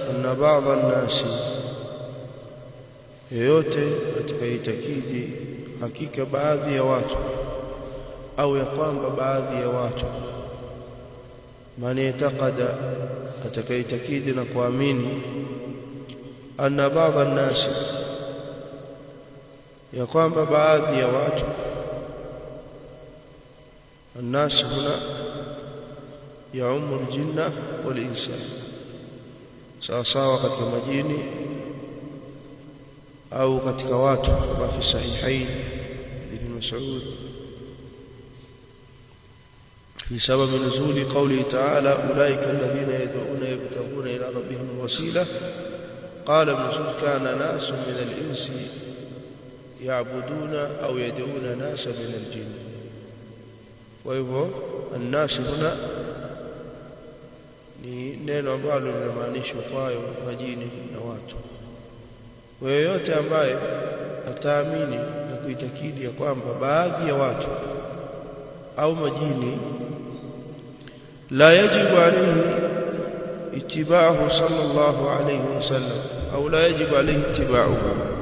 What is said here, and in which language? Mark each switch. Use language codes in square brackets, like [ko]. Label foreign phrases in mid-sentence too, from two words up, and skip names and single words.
[ar] أن بعض الناس, [sw] yoyote atakayetakidi hakika baadhi ya watu, au ya kwamba baadhi ya watu, [ar] من يعتقد, [sw] atakayetakidi na kuamini, [ar] أن بعض الناس, [sw] ya kwamba baadhi ya watu, [ar] الناس هنا يعم الجن والإنسان [sw] sawa katika majini au katika watu, kama [ar] في الصحيحين ابن مسعود في سبب نزول قول تعالى أولئك الذين يدعون يبتغون إلى ربهم الوسيلة قال مسعود كان ناس من الإنس يعبدون أو يدعون ناسا من الجن. [sw] Kwa hivyo [ar] الناس هنا [sw] ni neno ambalo linamaanisha kwayo majini na watu. Yeyote ambaye ataamini na kuitakidi ya kwamba baadhi ya watu au majini [ar] لا يجب عليه اتباعه صلى الله عليه وسلم, أو لا يجب عليه اتباعه,